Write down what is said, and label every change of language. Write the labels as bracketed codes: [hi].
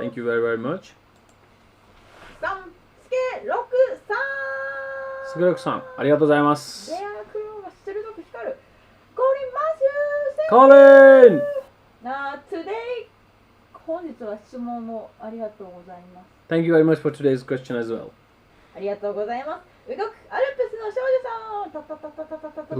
[en] Thank you very much. さん、すけろくさん。 [ja] すけろくさん、ありがとうございます。レアクローが鋭く光る。コリンマシュー。コリン。Today 本日は質問もありがとうございます。 [en] Thank you very much for today's question as well. [ja] ありがとうございます。動くアルプスの少女さん。